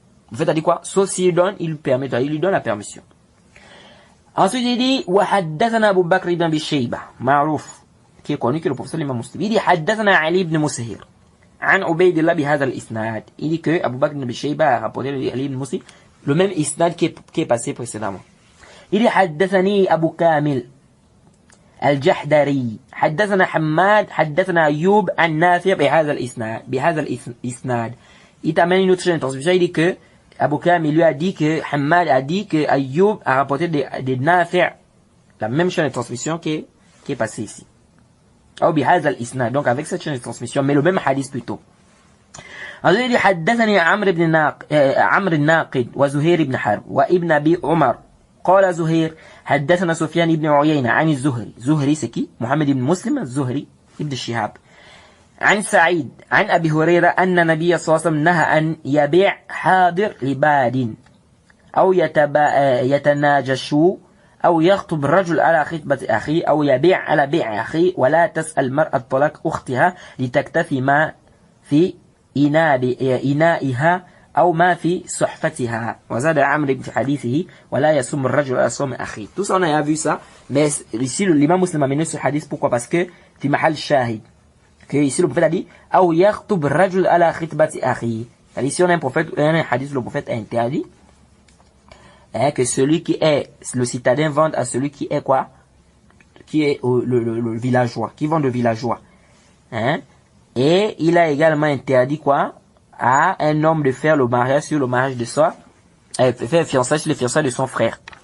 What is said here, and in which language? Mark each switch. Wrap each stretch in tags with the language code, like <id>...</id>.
<fr>Vous faites à dire quoi? Sauf s'il lui permet, il lui donne la permission. Ensuite il dit,</fr> <ar>wa haddathana Abu Bakr ibn Abi Shayba, ma'rouf,</ar> <fr>qui est connu que le professeur l'imam muslim. Il dit,</fr> <ar>haddathana Ali ibn Musahir, an Ubaydillah bihadha al-isnad.</ar> <fr>Il dit que Abu Bakr ibn Abi Shayba a rapporté Ali ibn Muslim, le même isnad qui est passé précédemment. Il dit,</fr> <ar>haddathani Abu Kamil الجحدري حدثنا حماد حدثنا أيوب عن نافع بهذا الإسناد.</ar> <fr>Il t'amène une autre chaîne de transmission. Il dit que Abu Kamil lui a dit que Hammad a dit que Ayoub a rapporté de Nafi', la même chaîne de transmission qui est passée ici. Ou</fr> <ar>بهذا الإسناد,</ar> <fr>donc avec cette chaîne de transmission, mais le même hadith plutôt. Alors il dit</fr> <ar>حدثني عمرو الناقد وزهير بن حرب وابن أبي عمر قال زهير حدثنا سفيان بن عيينة عن الزهري. زهري سكي محمد بن مسلم الزهري ابن الشهاب عن سعيد عن أبي هريرة أن النبي صلى الله عليه وسلم نهى أن يبيع حاضر لباد أو يتناجش أو يخطب الرجل على خطبة أخيه أو يبيع على بيع أخيه ولا تسأل مرأة طلاق أختها لتكتفي ما في إنائها أو ما في صحفتها وزاد عمرو في حديثه ولا يصوم الرجل على صوم أخيه.</ar> <fr>Tout ça on a vu ça, mais ici l'imam muslim a mené ce hadith, pourquoi? Parce que</fr> <ar>في محل شاهد,</ar> <fr>que ici le prophète a dit</fr> <ar>أو يخطب الرجل على خطبة أخيه.</ar> <fr>Ici on a un hadith, le prophète a interdit que celui qui est le citadin vende à celui qui est quoi, qui est le villageois, qui vend le villageois, hein? Et il a également interdit quoi, à un homme de faire le mariage sur le mariage de soi, faire fiançailles sur les fiançailles de son frère.</fr>